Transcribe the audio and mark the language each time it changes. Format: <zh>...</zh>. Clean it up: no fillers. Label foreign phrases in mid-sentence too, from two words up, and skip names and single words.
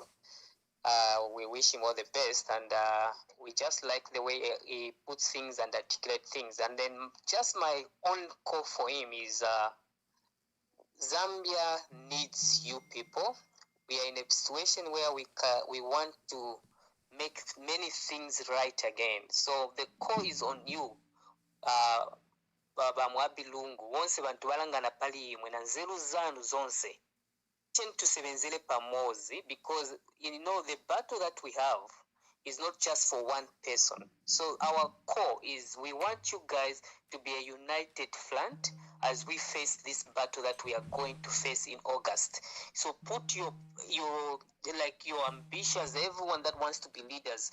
<en>We wish him all the best, and we just like the way he puts things and articulates things. And then just my own call for him is Zambia needs you people. We are in a situation where we want to make many things right again. So the call is on you, Baba Muhabi Lungu.</en> <ny>Once bantu balangana pali imwe na nzeru zanu zonse. Tusebenzele pamozi,</ny> <en>because you know the battle that we have is not just for one person. So our core is we want you guys to be a united front as we face this battle that we are going to face in August. So put your ambitions, everyone that wants to be leaders.</en>